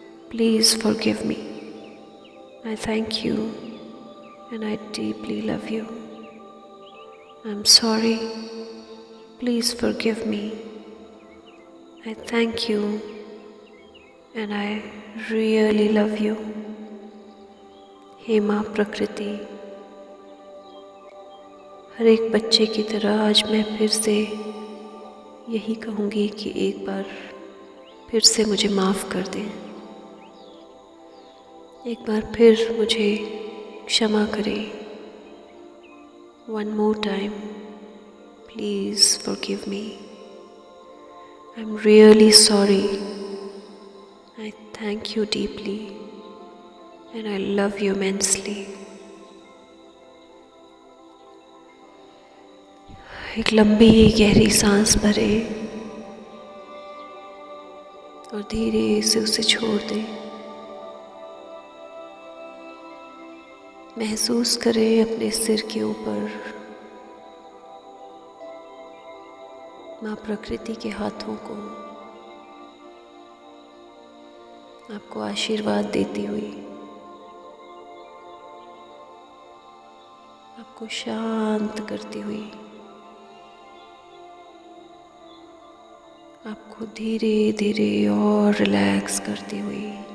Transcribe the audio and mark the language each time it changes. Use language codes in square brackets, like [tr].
[en] Please forgive me. I thank you and I deeply love you. I'm sorry. Please forgive me. I thank you and I really love you. [hi] हे माँ प्रकृति, हर एक बच्चे की तरह आज मैं फिर से यही कहूँगी कि एक बार फिर से मुझे माफ़ कर दें। एक बार फिर मुझे क्षमा करें। [en] One more time, please forgive me. I'm really sorry. I thank you deeply and I love you immensely. [hi] एक लंबी गहरी सांस भरें और धीरे से उसे छोड़ दें। महसूस करें अपने सिर के ऊपर माँ प्रकृति के हाथों को आपको आशीर्वाद देती हुई, आपको शांत करती हुई, आपको धीरे धीरे और रिलैक्स करती हुई।